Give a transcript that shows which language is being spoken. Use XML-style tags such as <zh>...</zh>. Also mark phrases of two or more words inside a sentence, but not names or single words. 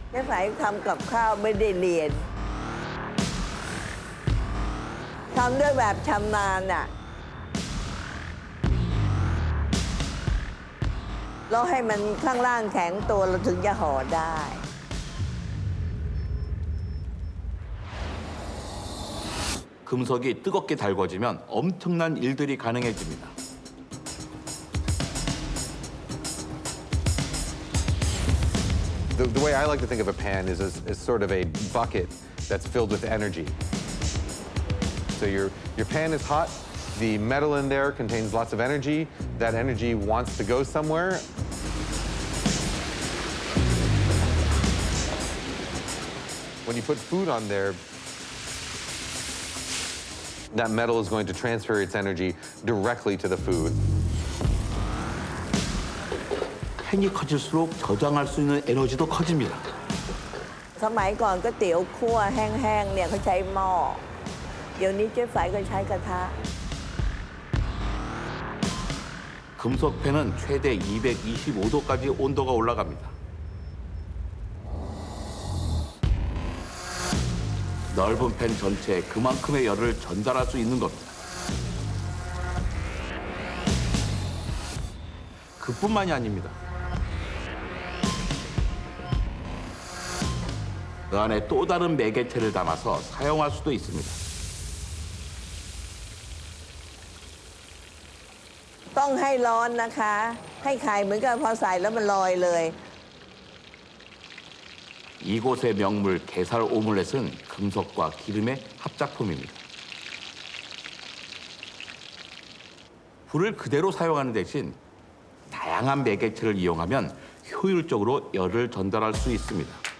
<th>ไหนทำกับข้าวไม่ได้เรียนทำด้วยแบบชำนาญน่ะแล้วให้มันข้างล่างแข็งตัวเราถึงจะห่อได้</th> <ko>금속이 뜨겁게 달궈지면 엄청난 일들이 가능해집니다.</ko> <en>The way I like to think of a pan is as sort of a bucket that's filled with energy. So your pan is hot, the metal in there contains lots of energy. That energy wants to go somewhere. When you put food on there, that metal is going to transfer its energy directly to the food.</en> <ko>팬이 커질수록 저장할 수 있는 에너지도 커집니다.</ko> <th>สมัยก่อนก๋วยเตี๋ยวคั่วแห้งๆเนี่ยเขาใช้หม้อเดี๋ยวนี้เจ๊ไฝก็ใช้กระทะ</th> <ko>금속 팬은 최대 225도까지 온도가 올라갑니다. 넓은 팬 전체에 그만큼의 열을 전달할 수 있는 겁니다. 그뿐만이 아닙니다. 그 안에 또 다른 매개체를 담아서 사용할 수도 있습니다.</ko> <th>ต้องให้ร้อนนะคะ ให้ไข่เหมือนกับพอใส่แล้วมันลอยเลย</th> <ko>이곳의 명물 게살 오믈렛은 금속과 기름의 합작품입니다. 불을 그대로 사용하는 대신 다양한 매개체를 이용하면 효율적으로 열을 전달할 수 있습니다.</ko>